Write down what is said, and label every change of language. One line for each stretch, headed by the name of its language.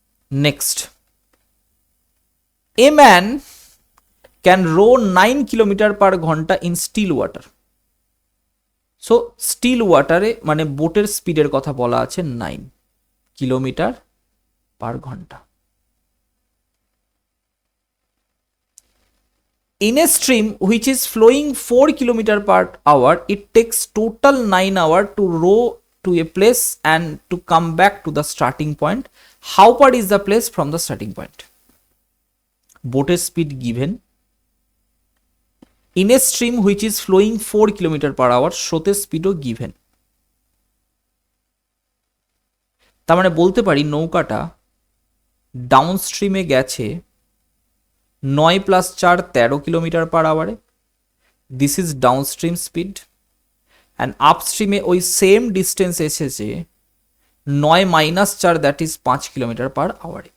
English: Next, a man can row 9 km/ঘন্টা in still water.
Bangla: So still ওয়াটারে মানে বোটের স্পিডের কথা বলা আছে 9 km/ঘন্টা।
English: In a stream which is flowing 4 km/h, it takes total 9 hours to row to a place and to come back to the starting point. How far is the place from the starting point? Boat speed given. In a stream which is flowing 4 km/h,
Bangla: স্রোতের স্পিডও
English: given.
Bangla: তার মানে বলতে পারি নৌকাটা down স্ট্রিমে গেছে 9 + 4 13 km/h,
English: this is downstream speed, and
Bangla: আপস্ট্রিমে ওই same distance এসেছে 9 - 4,
English: that is
Bangla: 5 km/h।